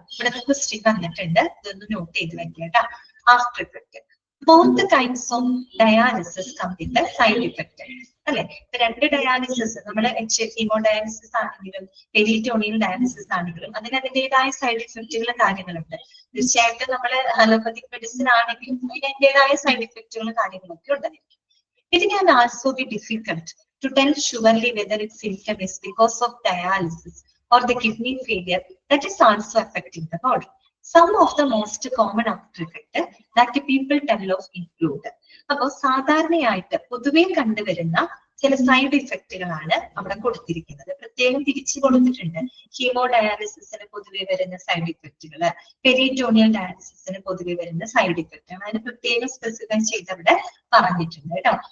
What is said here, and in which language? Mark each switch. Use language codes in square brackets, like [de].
[ml] ഇവിടെ ക്വസ്റ്റ്യൻ വന്നിട്ടുണ്ട്, ഇതൊന്ന് നോട്ട് ചെയ്ത് വെക്കുക കേട്ടോ. [en] After effect, both kinds of dialysis come with side effect അല്ലെ. [ml] ഇപ്പൊ രണ്ട് ഡയാലിസിസ്, നമ്മുടെ ഹീമോ ഡയാലിസിസ് ആണെങ്കിലും പെരിറ്റോണിയൽ ഡയാലിസിസ് ആണെങ്കിലും അതിന് അതിൻ്റെതായ സൈഡ് ഇഫക്റ്റുകളും കാര്യങ്ങളുണ്ട്. തീർച്ചയായിട്ടും നമ്മള് അലോപ്പതിക് മെഡിസിൻ ആണെങ്കിലും അതിൻ്റെതായ സൈഡ് ഇഫക്റ്റുകളും കാര്യങ്ങളൊക്കെ ഉണ്ടായിരിക്കും. [en] It can also be difficult to tell surely whether its symptom is because of dialysis or the kidney failure that is also affecting the body. Some of the most common after effect that people tell of include. [ml] അപ്പോൾ സാധാരണയായിട്ട് പൊതുവെ കണ്ടുവരുന്ന ചില side ഇഫക്റ്റുകളാണ് അവിടെ കൊടുത്തിരിക്കുന്നത്. പ്രത്യേകം തിരിച്ചു കൊടുത്തിട്ടുണ്ട്. ഹീമോ ഡയാലിസിസിന് പൊതുവെ വരുന്ന സൈഡ് ഇഫക്റ്റുകൾ, പെരിറ്റോണിയൽ ഡയാലിസിസിന് പൊതുവെ വരുന്ന സൈഡ് ഇഫക്റ്റുകൾ അതിന് പ്രത്യേകം സ്പെസിഫൈ ചെയ്ത് അവിടെ പറഞ്ഞിട്ടുണ്ട് കേട്ടോ.